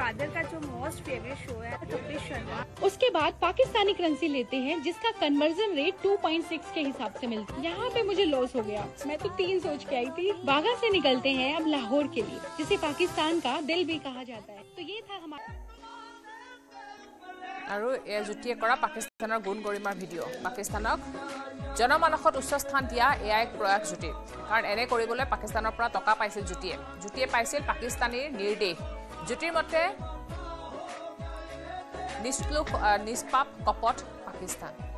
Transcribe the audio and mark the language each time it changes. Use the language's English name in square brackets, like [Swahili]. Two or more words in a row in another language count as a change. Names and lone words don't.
[Hindi] फादर का जो [English] most favourite show [Hindi] है कपिल शर्मा। उसके बाद पाकिस्तानी करेंसी लेते हैं, जिसका [English] conversion rate [Hindi] 2.6 के हिसाब से मिलता है। यहाँ पे मुझे लॉस हो गया, मैं तो 3 सोच के आई थी। बागा से निकलते हैं अब लाहौर के लिए, जिसे पाकिस्तान का दिल भी कहा जाता है। तो ये था हमारा [Assamese] আৰু এই জুটিয়ে কৰা পাকিস্তানৰ গুণ গৰিমাৰ ভিডিঅ' পাকিস্তানক জনমানসত উচ্চ স্থান দিয়া এয়া এক প্ৰয়াস জুটিৰ কাৰণ এনে কৰিবলৈ পাকিস্তানৰ পৰা টকা পাইছিল জুটিয়ে পাইছিল পাকিস্তানীৰ নিৰ্দেশ জুটিৰ মতে নিষ্পাপ কপট পাকিস্তান